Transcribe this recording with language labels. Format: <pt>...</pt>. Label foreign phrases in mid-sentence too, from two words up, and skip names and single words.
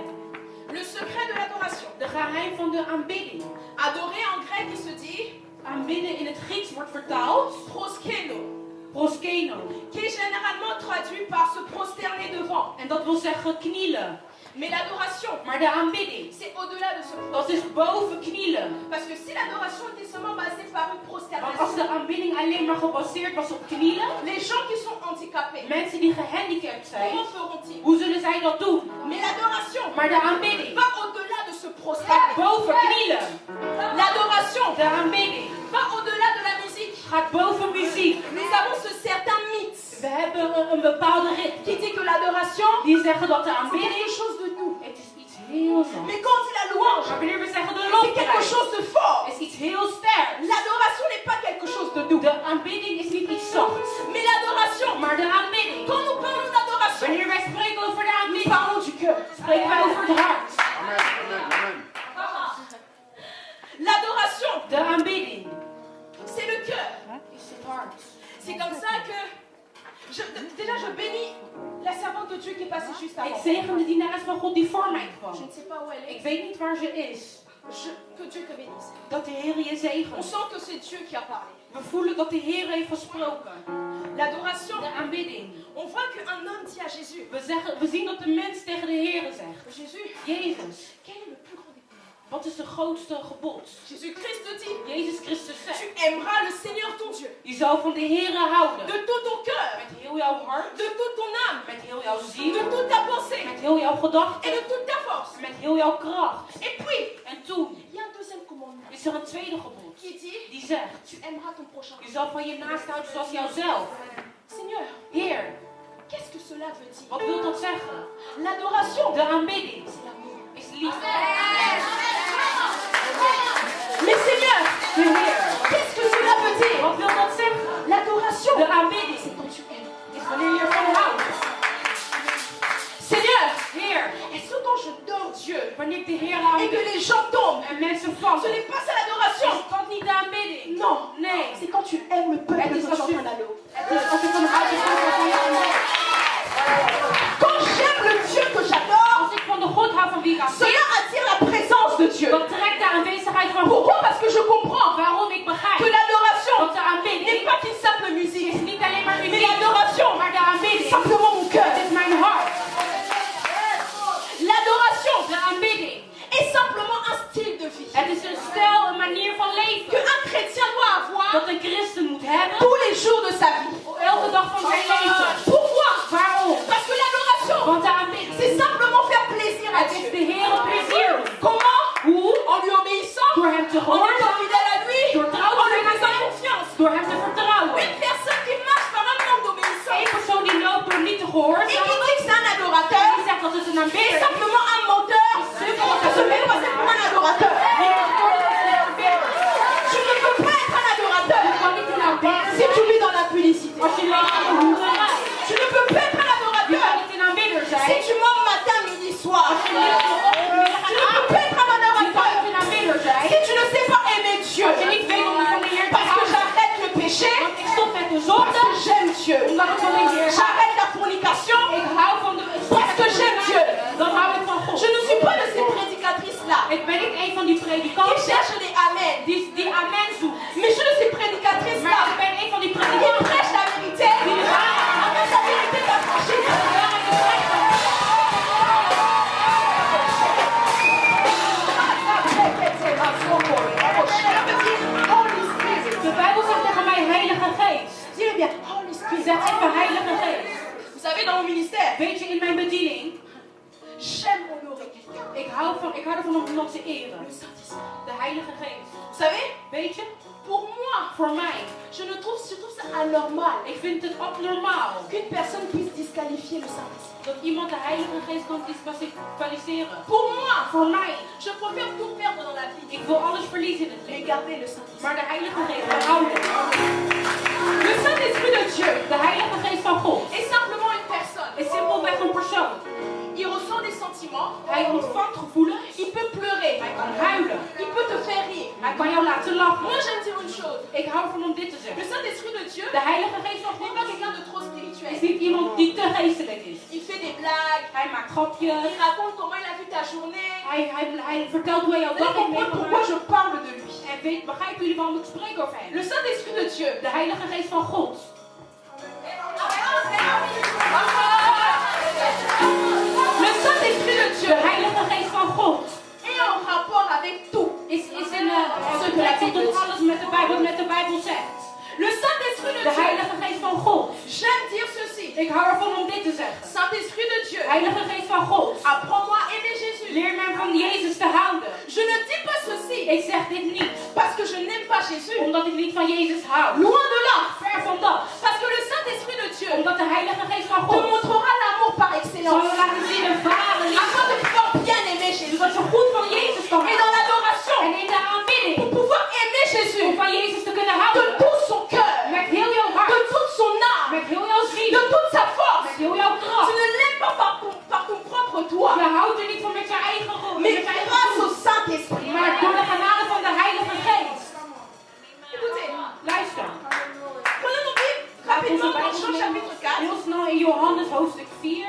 <fr>Le secret de l'adoration.</fr> <nl>De geheim van de aanbidding.</nl> <fr>Adorer en grec, il se dit</fr> <nl>Aanbidden in het Grieks wordt vertaald proskeno, proskeno.</nl> <fr>qui est généralement traduit par se prosterner devant.</fr> <nl>En dat wil zeggen knielen.</nl> <fr>Mais l'adoration,</fr> <nl>Maar de aanbidding,</nl> <fr>c'est au-delà de ce</fr> <nl>dat is boven knielen.</nl> <fr>Parce que si l'adoration était seulement basée par une</fr> <nl>Want als</nl> <fr>prosternation,</fr> <nl>de aanbidding alleen maar gebaseerd was op knielen,</nl> <fr>les gens qui sont handicapés,</fr> <nl>mensen die gehandicapt zijn,</nl> <fr>comment feront-ils?</fr> <nl>hoe zullen zij dat doen?</nl> <fr>Mais l'adoration</fr> <nl>Maar de aanbidding</nl> <fr>va au-delà de se</fr> <nl>gaat</nl> <fr>prosterner.</fr> <nl>boven knielen.</nl> <fr>L'adoration</fr> <nl>De aanbidding</nl> <fr>va au-delà de la musique.</fr> <nl>gaat boven muziek.</nl> <fr>Nous avons ce certain mythe</fr> <nl>We hebben een bepaalde ritme</nl> <fr>qui dit que l'adoration,</fr> <nl>die zeggen dat de</nl> <fr>c'est</fr> <nl>aanbidding,</nl> <fr>quelque chose de nous.</fr> <nl>het is iets heel zacht.</nl> <fr>Mais quand on dit la louange,</fr> <nl>Maar wanneer we zeggen de</nl> <fr>c'est quelque</fr> <nl>lofprijs,</nl> <fr>chose de fort.</fr> <nl>is iets heel sterk.</nl> <fr>L'adoration n'est pas quelque chose de doux.</fr> <nl>De aanbidding is niet iets zachts.</nl> <fr>Mais l'adoration,</fr> <nl>Maar de aanbidding,</nl> <fr>quand nous parlons d'adoration,</fr> <nl>wanneer wij spreken over de</nl> <fr>nous</fr> <nl>aanbidding,</nl> <fr>parlons du cœur.</fr> <nl>spreken wij over het hart.</nl> <fr>L'adoration,</fr> <nl>De aanbidding</nl> <fr>c'est le cœur.</fr> <nl>is het hart.</nl> <fr>C'est comme ça que déjà je bénis la servante de Dieu qui est passée juste</fr> <nl>Ik</nl> <fr>avant.</fr> <nl>zegen de dienares van God die voor mij</nl> <fr>Je</fr> <nl>kwam.</nl> <fr>ne sais pas où elle</fr> <nl>Ik</nl> <fr>est.</fr> <nl>weet niet waar ze is.</nl> <fr>Que Dieu te bénisse.</fr> <nl>Dat de Heer je</nl> <fr>On</fr> <nl>zegent.</nl> <fr>sent que c'est Dieu qui a parlé.</fr> <nl>We voelen dat de Heer heeft gesproken.</nl> <fr>L'adoration,</fr> <nl>De aanbidding.</nl> <fr>on voit qu'un homme dit à Jésus,</fr> <nl>We zien dat de mens tegen de Heer zegt:</nl> <fr>Jésus,</fr> <nl>Jezus,</nl> <fr>quel est le plus grand des commandements?</fr> <nl>wat is de grootste gebod?</nl> <fr>Jésus-Christ te dit,</fr> <nl>Jezus Christus</nl> <fr>tu</fr> <nl>zegt:</nl> <fr>aimeras le Seigneur ton Dieu</fr> <nl>Je zal van de Heer houden.</nl> <fr>de tout ton cœur,</fr> <nl>Met heel jouw hart,</nl> <fr>de toute ton âme,</fr> <nl>met heel jouw ziel,</nl> <fr>de toute ta pensée</fr> <nl>met heel jouw</nl> <fr>et</fr> <nl>gedachten,</nl> <fr>de toute ta force.</fr> <nl>met heel jouw kracht.</nl> <fr>Et puis,</fr> <nl>En toen</nl> <fr>il y a un deuxième commandement</fr> <nl>is er een tweede gebod</nl> <fr>qui dit,</fr> <nl>die zegt:</nl> <fr>tu aimeras ton prochain.</fr> <nl>Je zal van je naast houden zoals jouzelf.</nl> <fr>Seigneur,</fr> <nl>Heer,</nl> <fr>qu'est-ce que cela veut dire?</fr> <nl>wat wil dat zeggen?</nl> <fr>L'adoration,</fr> <nl>De aanbidding</nl> <fr>c'est l'amour.</fr> <nl>is liefde.</nl> <fr>Mais Seigneur,</fr> <nl>De Heer,</nl> <fr>qu'est-ce que cela veut dire?</fr> <nl>wat wil dat zeggen?</nl> <fr>L'adoration,</fr> <nl>De aanbidding</nl> <fr>c'est quand tu aimes.</fr> <nl>is wanneer je ervan houdt.</nl> <fr>Seigneur,</fr> <nl>Heer,</nl> <fr>est-ce que quand je dors Dieu</fr> <nl>wanneer ik de Heer</nl> <fr>et que</fr> <nl>aanbid</nl> <fr>les gens tombent,</fr> <nl>en mensen</nl> <fr>ce</fr> <nl>vallen,</nl> <fr>n'est pas ça l'adoration?</fr> <nl>is dat niet de aanbidding?</nl> <fr>Non,</fr> <nl>Nee,</nl> <fr>c'est quand tu aimes le peuple</fr> <nl>Het</nl> <fr>que</fr> <nl>is</nl> <fr>tu</fr> <nl>als je-</nl> <fr>entends l'eau.</fr> <nl>het is als ik van harte van je aanbid.</nl> <fr>Quand j'aime le Dieu que j'adore,</fr> <nl>Als ik van de God hou van wie ik aanbid,</nl> <fr>cela attire la présence de Dieu.</fr> <nl>dan trekt de aanwezigheid van</nl> <fr>Pourquoi? je comprends</fr> <nl>waarom ik begrijp</nl> <fr>que l'adoration</fr> <nl>dat de aanbidding</nl> <fr>n'est pas qu'une simple musique,</fr> <nl>is niet alleen maar</nl> <fr>mais</fr> <nl>muziek,</nl> <fr>l'adoration,</fr> <nl>maar de aanbidding</nl> <fr>c'est simplement mon cœur.</fr> <nl>is mijn hart.</nl> <fr>L'adoration</fr> <nl>De aanbidding,</nl> <fr>est simplement un style de vie</fr> <nl>het is een stijl, een manier van leven</nl> <fr>qu'un chrétien doit avoir</fr> <nl>dat een christen moet hebben</nl> <fr>tous les jours de sa vie.</fr> <nl>elke dag van zijn leven.</nl> <fr>Pourquoi?</fr> <nl>Waarom?</nl> <fr>Parce que l'adoration,</fr> <nl>Want de aanbidding,</nl> <fr>c'est simplement faire plaisir à</fr> <nl>het is</nl> <fr>Dieu.</fr> <nl>de Heer een plezier doen.</nl> <fr>Comment?</fr> <nl>Hoe?</nl> <fr>En lui obéissant,</fr> <nl>Door hem te</nl> <fr>en étant</fr> <nl>gehoorzamen,</nl> <fr>fidèle à lui,</fr> <nl>door trouw</nl> <fr>en</fr> <nl>te</nl> <fr>lui</fr> <nl>zijn aan</nl> <fr>faisant</fr> <nl>hem,</nl> <fr>confiance.</fr> <nl>door hem te vertrouwen.</nl> <fr>Une personne qui marche par un manque d'obéissance</fr> <nl>Eén persoon die loopt door niet te</nl> <fr>et qui</fr> <nl>gehoorzamen,</nl> <fr>dit que c'est un adorateur,</fr> <nl>die zegt dat het een</nl> <fr>est</fr> <nl>aanbidder is.</nl> <fr>simplement un menteur. Ça se fait passer pour un adorateur. Tu ne peux pas être un adorateur</fr> <nl>kan niet een aanbidder</nl> <fr>si tu vis dans la publicité.</fr> <nl>als je leeft in de hoererij.</nl> <fr>Tu ne peux pas être un</fr> <nl>Je kan</nl> <fr>adorateur</fr> <nl>niet een aanbidder</nl> <fr>si</fr> <nl>zijn.</nl> <fr>tu mens matin, midi, soir.</fr> <nl>Als je leeft in de ochtend, middag</nl> <fr>Tu</fr> <nl>en</nl> <fr>ne peux</fr> <nl>avond.</nl> <fr>pas être un</fr> <nl>Je kan</nl> <fr>adorateur</fr> <nl>niet een aanbidder zijn.</nl> <fr>si tu ne sais pas aimer Dieu.</fr> <nl>Als je niet weet om van de Heer te</nl> <fr>Parce que</fr> <nl>houden.</nl> <fr>j'arrête le péché,</fr> <nl>Want ik stop met de</nl> <fr>parce</fr> <nl>zonde,</nl> <fr>que j'aime Dieu.</fr> <nl>omdat ik van de Heer hou.</nl> <fr>J'arrête la fornication,</fr> <nl>Ik hou van de</nl> <fr>parce que j'aime Dieu.</fr> <nl>Dan hou ik van God.</nl> <fr>Je ne suis pas de ces prédicatrices-là</fr> <nl>Ik ben niet een van die</nl> <fr>qui</fr> <nl>predikanten</nl> <fr>cherchent des amen.</fr> <nl>die amen zoekt.</nl> <fr>Mais je suis</fr> <nl>Maar</nl> <fr>prédicatrice-là</fr> <nl>ik ben een van die</nl> <fr>qui</fr> <nl>predikanten</nl> <fr>prêche la vérité. Après, la vérité va franchir.</fr> <nl>De Bijbel zegt tegen mij Heilige Geest.</nl> <fr>Dis-le bien,</fr> <en>Holy Spirit.</en> <nl>Zeg even Heilige Geest.</nl> <fr>Vous savez, dans mon ministère,</fr> <nl>Weet je, in mijn bediening,</nl> <fr>j'aime honorer quelqu'un.</fr> <nl>ik hou ervan om iemand te eren.</nl> <fr>Le Saint-Esprit.</fr> <nl>De Heilige Geest.</nl> <fr>Vous savez,</fr> <nl>Weet je,</nl> <fr>pour moi,</fr> <nl>voor mij,</nl> <fr>je trouve ça anormal</fr> <nl>ik vind het abnormaal</nl> <fr>qu'une personne puisse disqualifier le Saint-Esprit.</fr> <nl>dat iemand de Heilige Geest kan disqualificeren.</nl> <fr>Pour moi,</fr> <nl>Voor mij,</nl> <fr>je préfère tout perdre dans la vie</fr> <nl>ik wil alles verliezen in het</nl> <fr>et</fr> <nl>leven.</nl> <fr>garder le Saint-Esprit.</fr> <nl>Maar de Heilige Geest behouden.</nl> <fr>Le Saint-Esprit de Dieu</fr> <nl>De Heilige Geest van God</nl> <fr>est simplement une personne.</fr> <nl>is simpelweg een persoon.</nl> <fr>Il ressent des sentiments.</fr> <nl>Hij ontvangt gevoelens.</nl> <fr>Il peut pleurer.</fr> <nl>Hij kan huilen.</nl> <fr>Il peut te faire rire.</fr> <nl>Hij kan jou laten lachen.</nl> <fr>Moi, j'aime dire une chose.</fr> <nl>Ik hou ervan om dit te</nl> <fr>Le</fr> <nl>zeggen.</nl> <fr>Saint-Esprit de Dieu</fr> <nl>De Heilige Geest van</nl> <fr>n'est</fr> <nl>God</nl> <fr>pas quelqu'un de trop spirituel.</fr> <nl>is niet iemand die te geestelijk is.</nl> <fr>Il fait des blagues.</fr> <nl>Hij maakt grapjes.</nl> <fr>Il raconte comment il a vu ta journée.</fr> <nl>Hij vertelt hoe hij jouw</nl> <fr>Vous</fr> <nl>dag</nl> <fr>allez</fr> <nl>heeft</nl> <fr>comprendre pourquoi</fr> <nl>meegemaakt.</nl> <fr>je parle de lui.</fr> <nl>En begrijpen jullie waarom ik spreek over hem?</nl> <fr>Le Saint-Esprit de Dieu.</fr> <nl>De Heilige Geest van God.</nl> <fr>Le Saint-Esprit de Dieu</fr> <nl>De Heilige Geest van God</nl> <fr>est en rapport avec tout.</fr> <nl>is in betrekking tot alles met de Bijbel zegt.</nl> <fr>Le Saint-Esprit de</fr> <nl>De</nl> <fr>Dieu.</fr> <nl>Heilige Geest van God.</nl> <fr>J'aime dire ceci.</fr> <nl>Ik hou ervan om dit te zeggen.</nl> <fr>Saint-Esprit de Dieu.</fr> <nl>Heilige Geest van God.</nl> <fr>Apprends-moi à aimer Jésus.</fr> <nl>Leer mij van Jezus te houden.</nl> <fr>Je ne dis pas ceci</fr> <nl>Ik zeg dit niet</nl> <fr>parce que je n'aime pas Jésus.</fr> <nl>omdat ik niet van Jezus hou.</nl> <fr>Loin de là.</fr> <nl>Ver van dat.</nl> <fr>Parce que le Saint-Esprit de Dieu</fr> <nl>Omdat de Heilige Geest van</nl> <fr>te</fr> <nl>God</nl> <fr>montrera l'amour par</fr> <nl>zal</nl> <fr>excellence.</fr> <nl>je laten zien de Vader</nl> <fr>Afin de</fr> <nl>liefde.</nl> <fr>pouvoir bien aimer Jésus.</fr> <nl>Zodat je goed van Jezus kan</nl> <fr>Et dans</fr> <nl>houden.</nl> <fr>l'adoration,</fr> <nl>En in de aanbidding.</nl> <fr>pour pouvoir aimer</fr> <nl>Om</nl> <fr>Jésus</fr> <nl>van Jezus te kunnen</nl> <fr>de</fr> <nl>houden.</nl> <fr>tout son cœur,</fr> <nl>Met heel jouw</nl> <fr>de</fr> <nl>hart.</nl> <fr>toute son âme,</fr> <nl>Met heel jouw ziel.</nl> <fr>de toute sa force.</fr> <nl>Met heel jouw</nl> <fr>Tu</fr> <nl>kracht.</nl> <fr>ne l'aimes pas par ton propre toi,</fr> <nl>Je houdt er niet van met je eigen</nl> <fr>mais</fr> <nl>met je eigen</nl> <fr>grâce au</fr> <nl>gevoel.</nl> <fr>Saint-Esprit.</fr> <nl>Maar door de genade van de Heilige Geest.</nl> <fr>Écoutez,</fr> <nl>Luister.</nl> <fr>prenons nos Bibles</fr> <nl>Laat onze</nl> <fr>rapidement dans</fr> <nl>Bijbel</nl> <fr>Jean chapitre</fr> <nl>nemen. 4. Heel snel in Johannes hoofdstuk 4.</nl>